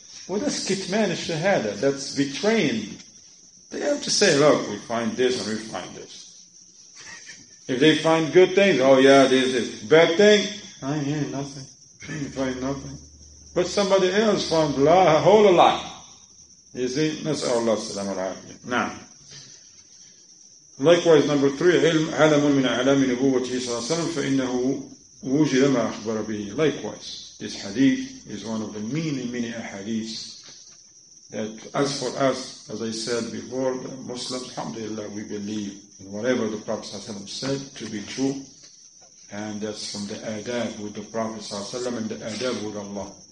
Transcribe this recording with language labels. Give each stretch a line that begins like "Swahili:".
English: Well, that's kitman al-shahada. That's betraying. They have to say, look, we find this and we find this. If they find good things, oh yeah, this is. Bad thing, I hear nothing. I find nothing. But somebody else found a whole lot. You see? That's Allah salam al-afiyah. Now, likewise, number 3,
Arabic: علم من أعلام نبوته صلى الله عليه وسلم فإنه وجد ما أخبر به.
English: Likewise, this hadith is one of the many ahadiths that, as for us, as I said before, Muslims, alhamdulillah, we believe in whatever the Prophet ﷺ said to be true, and that's from the adab with the Prophet ﷺ and the adab with Allah.